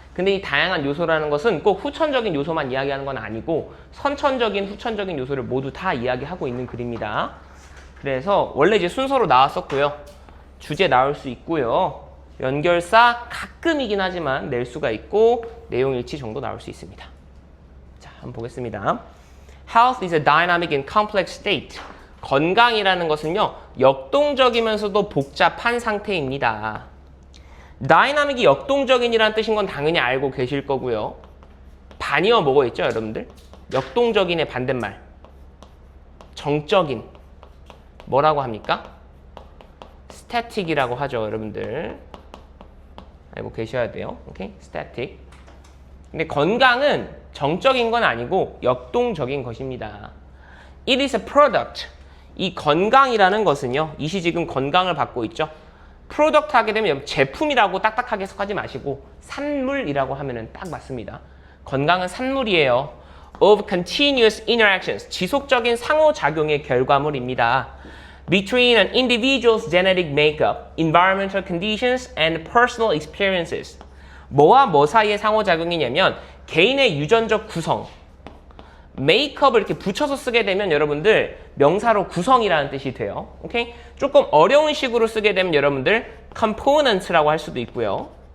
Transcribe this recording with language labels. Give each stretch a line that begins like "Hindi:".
Korean: 근데 이 다양한 요소라는 것은 꼭 후천적인 요소만 이야기하는 건 아니고 선천적인, 후천적인 요소를 모두 다 이야기하고 있는 글입니다. 그래서 원래 이제 순서로 나왔었고요. 주제 나올 수 있고요. 연결사 가끔이긴 하지만 낼 수가 있고 내용 일치 정도 나올 수 있습니다. 자, 한번 보겠습니다.
English: Health is a dynamic and complex state.
Korean: 건강이라는 것은요, 역동적이면서도 복잡한 상태입니다. 다이나믹이 역동적인이라는 뜻인 건 당연히 알고 계실 거고요. 반이어 뭐가 있죠, 여러분들? 역동적인의 반대말. 정적인. 뭐라고 합니까? 스태틱이라고 하죠, 여러분들. 알고 계셔야 돼요. 오케이? 스태틱. 근데 건강은 정적인 건 아니고 역동적인 것입니다.
English: It is a product.
Korean: 이 건강이라는 것은요, 이 시지금 건강을 받고 있죠. 프로덕트 하게 되면 제품이라고 딱딱하게 해석하지 마시고 산물이라고 하면은 딱 맞습니다. 건강은 산물이에요.
English: Of continuous interactions.
Korean: 지속적인 상호작용의 결과물입니다.
English: Between an individual's genetic makeup, environmental conditions, and personal experiences.
Korean: 뭐와 뭐 사이의 상호작용이냐면 개인의 유전적 구성. 메이크업을 이렇게 붙여서 쓰게 되면 여러분들 명사로 구성이라는 뜻이 돼요. 오케이? 조금 어려운 식으로 쓰게 되면 여러분들 component라고 할 수도 있고요.